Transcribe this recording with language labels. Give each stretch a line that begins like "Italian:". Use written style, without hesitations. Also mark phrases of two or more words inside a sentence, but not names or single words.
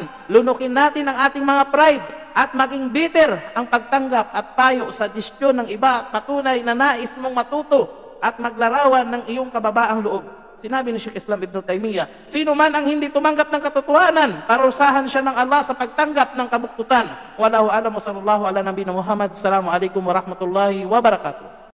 Filipino: Lunukin natin ang ating mga pride at maging bitter ang pagtanggap at payo sa desisyon ng iba at patunay na nais mong matuto at maglarawan ng iyong kababaang loob. Sinabi ni Sheikh Islam Ibn Taymiyyah, sino man ang hindi tumanggap ng katotohanan, parusahan siya ng Allah sa pagtanggap ng kabuktutan.
Arabic: والله أعلم وصلى الله على نبينا محمد. السلام عليكم ورحمة الله وبركاته.